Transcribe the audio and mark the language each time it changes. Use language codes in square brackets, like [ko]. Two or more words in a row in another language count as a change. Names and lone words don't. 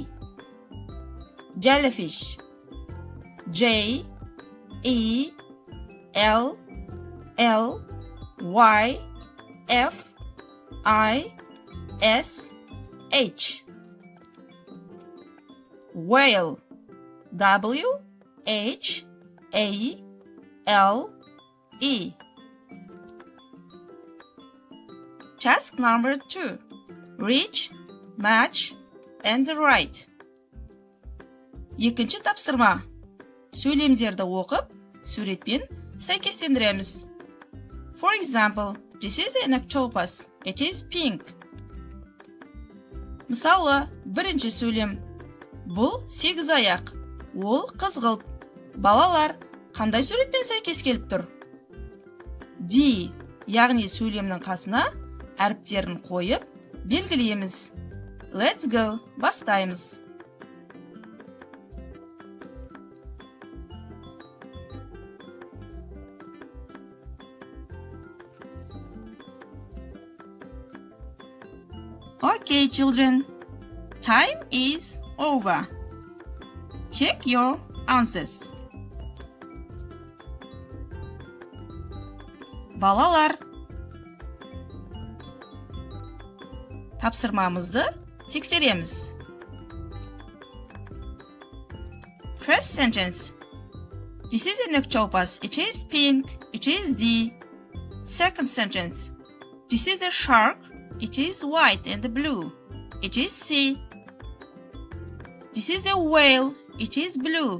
[en] Jellyfish. J-E-L-L-Y-F-I-S-H. Whale. W-H-A-L-E. Task number 2. Reach, match, and write. [kk] Екінші тапсырма. Сөйлемдерді оқып, суретпен сәйкестендіреміз. [en] For example, this is an octopus. It is pink. [kk] Мысалы, бірінші сөйлем. Бұл 8 аяқ. Ол қызғылт. Балалар, қандай суретпен сәйкес келіп тұр? D, яғни сөйлемнің қасына әріптерін қойып, белгілейміз. [en] Let's go. Бастаймыз. Okay, children. Time is over. Check your answers. [kk] Балалар, тапсырмамызды тексереміз. [en] First sentence. This is an octopus. It is pink. It is D. Second sentence. This is a shark. It is white and blue. It is C. This is a whale. It is blue.